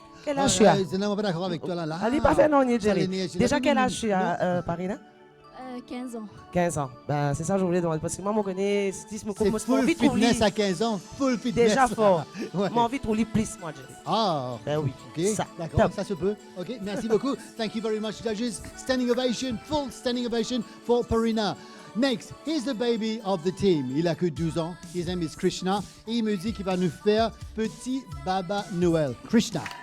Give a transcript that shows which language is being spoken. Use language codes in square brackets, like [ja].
[fr] Quel âge tu as? Je ne suis pas d'accord avec toi là. Allez, pas faire non, Jerry. Déjà, quel âge tu as, Parina? 15 ans. 15 ans. Ben, c'est ça que je voulais demander. Parce que moi, je connais. C'est full fitness à 15 ans. Full fitness. Déjà fort. Ouais. J'ai envie de rouler plus, moi, Jerry. Ah, ben oui. Ok, d'accord, ça se peut. Ok, merci beaucoup. [en] Thank you very much, judges. Standing ovation, full standing ovation for Purina. Next, here's the baby of the team. [fr] Il a que 12 ans. [en] His name is Krishna. [fr] Et il me dit qu'il va nous faire Petit Baba Noël. Krishna.